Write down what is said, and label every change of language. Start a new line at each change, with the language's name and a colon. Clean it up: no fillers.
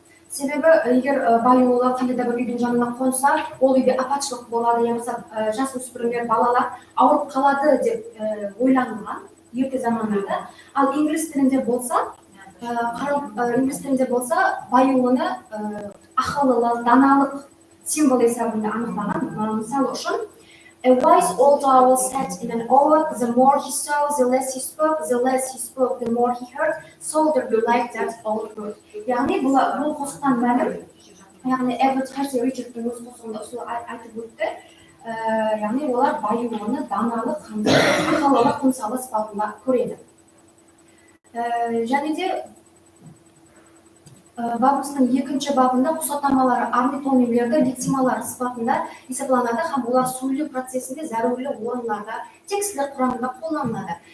Kara-Kalpak: Себебі егер баюлы қандай да бір үйдің жанына қонса, ол үйде апатшылық болады, ямаса жасөспірімдер, балалар ауырып қалады деп ойланылған ерте замандарда. Ал инглиз тілінде болса, баюлыны ақыллылық, даналық символ есебінде анықтаған. Мысалы үшін,
English: a wise old owl sat in an oak, the more he saw, the less he spoke, the more he heard, soldier be like that old bird.
Kara-Kalpak: Яғни бұл қосықтан мәлім, яғни Эдвард Херси Ричардтың өз қосығында ұсылы айтып өтті, яғни олар баюлыны даналық, ақыллылық құмсалы сипатында көреді. және де бабымыздың екінші бабында құсатамалары орнитомийлерді лексемалар сипатында есептелінеді һәм олар сөйлеу процесінде зәрулі орындарда текстілер құрамында қолданылады.